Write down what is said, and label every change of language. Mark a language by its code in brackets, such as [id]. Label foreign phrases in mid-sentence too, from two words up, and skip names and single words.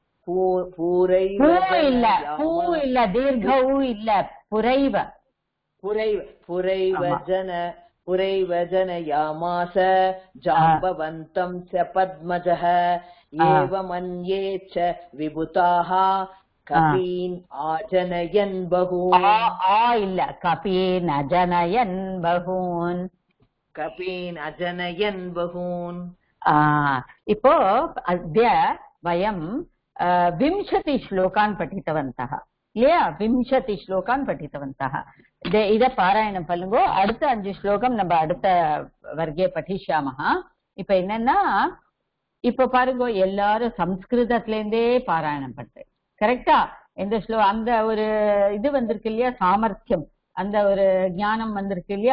[sa] पुरैव जनयामास जाम्बवन्तं च पद्मजः एवमन्ये च विभूताः कपीन् आजनयन् बहून्. कपीन् अजनयन् बहून्. इपो अद्य वयं विंशति श्लोकान् पठितवन्तः இல்லையா? [ta] 20 [sa] श्लोकान् पठितवन्तः. [ta] இத பாராயணம் பண்ணுங்க. அடுத்த 5 ஸ்லோகம் நம்ம அடுத்த வர்க்கே பఠிஷ்யாமः. இப்ப என்னன்னா, இப்ப பாருங்க, எல்லாரும் சம்ஸ்கிருதத்துல இருந்தே பாராயணம் பண்றேன். கரெக்டா? எந்த அந்த ஒரு இது வந்திருக்கு இல்லையா, சாமர்த்தியம், அந்த ஒரு ஞானம் வந்திருக்கு இல்லையா.